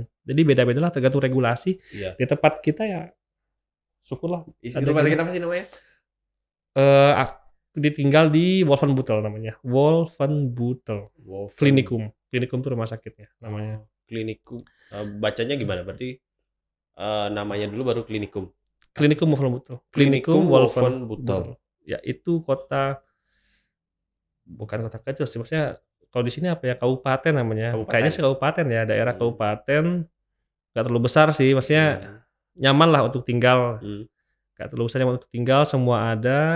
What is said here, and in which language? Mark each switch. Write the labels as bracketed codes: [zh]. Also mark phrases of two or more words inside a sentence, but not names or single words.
[id] Jadi beda-beda lah tergantung regulasi. Di tempat kita ya syukurlah. Rumah sakit apa sih namanya? Ditinggal di Wolfenbüttel namanya. Wolfenbüttel. Klinikum itu rumah sakitnya namanya. Klinikum. Bacanya gimana? Berarti namanya dulu baru klinikum. Klinikum Wolfenbüttel. Klinikum Wolfenbüttel. Ya itu bukan kota kecil sih, maksudnya kalau di sini apa ya, kabupaten namanya. Kayaknya sih kabupaten ya, daerah kabupaten. Gak terlalu besar sih, maksudnya nyaman lah untuk tinggal. Gak terlalu besar, nyaman untuk tinggal, semua ada.